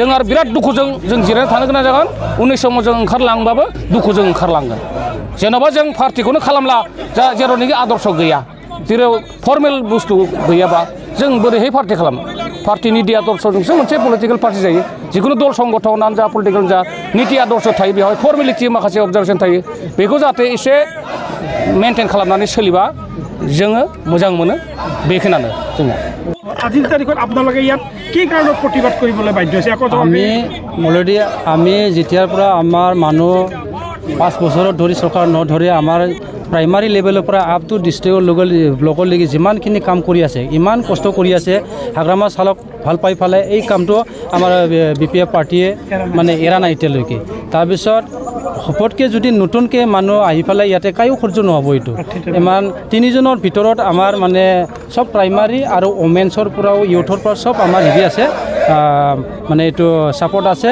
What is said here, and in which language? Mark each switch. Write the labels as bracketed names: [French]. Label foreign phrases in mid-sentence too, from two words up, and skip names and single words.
[Bodo] आरो बिराद दुखुजों जों जिरायना थानो गोनां जागोन उननि समाव जों ओंखारलांबाबो दुखुजों ओंखारलांगोन जेन'बा जों पार्टिखौनो खालामला जेरावनोखि आदर्श गैया जेराव फर्मेल बुस्थु गैयाबा जों बोरैहाय पार्टि खालामो पार्टिनि निति आदर्शजोंसो मोनसे पलिटिकेल पार्टि जायो जिखुनु दल संगठनानो जा पलिटिकेल जा निति आदर्श थायो बेवहाय फर्मेलिटि माखासे अबजारभेसन थायो बेखौ जाहाथे एसे मेनटेन खालामनानै सोलिबा जोङो मोजां मोनो बेखिनियानो जोङो [Assamese] আজিৰ তাৰিখত আপোনালোকে ইয়াত কি কাৰণত প্ৰতিবাদ কৰিবলৈ বাধ্য হৈছে আমি যেতিয়াৰ পৰা আমাৰ মানুহ 5 বছৰত ধৰি চৰকাৰ নধৰি আমাৰ প্ৰাইমাৰী লেভেলৰ পৰা [English] up to [Assamese] ডিষ্ট্ৰিক্টৰ ব্লকলৈকে যিমানখিনি কাম কৰি আছে ইমান কষ্ট কৰি আছে হাগ্ৰামা চালক ভাল পাই ফালে এই কামটো আমাৰ বিপিএফ পাৰ্টিয়ে মানে এৰা নাই এতিয়ালৈকে তাৰপিছত হপতকৈ যদি নতুনকৈ মানুহ আহি পেলাই ইয়াতে কায়ো সহ্য নহ'ব এইটো ইমান 3 জনৰ ভিতৰত আমাৰ মানে সব প্ৰাইমাৰী আৰু ওমেন্সৰ পৰাও ইউথৰ পৰা সব আমাৰ হেৰি আছে মানে এইটো সাপোর্ট আছে